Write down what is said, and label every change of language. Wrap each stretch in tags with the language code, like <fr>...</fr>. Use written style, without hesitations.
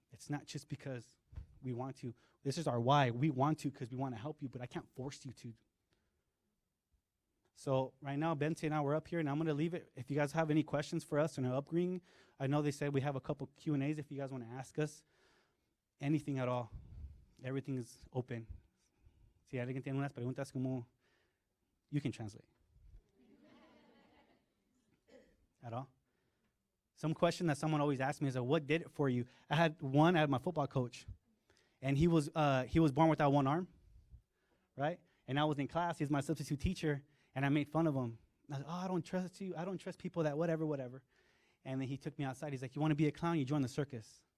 <en>It's not just because we want to. This is our why. We want to because we want to help you, but I can't force you to. So right now, Bente and I, we're up here, and I'm going to leave it. If you guys have any questions for us on our upbringing, I know they said we have a couple Q&As if you guys want to ask us anything at all. Everything is open.</en> <es>Si alguien tiene unas preguntas, como</es> <en>you can translate. At all? Some question that someone always asks me is, what did it for you? I had my football coach, and he was born without one arm, right? And I was in class. He's my substitute teacher, and I made fun of him. I was like, I don't trust you. I don't trust people that whatever. And then he took me outside. He's like, you want to be a clown? You join the circus.</en>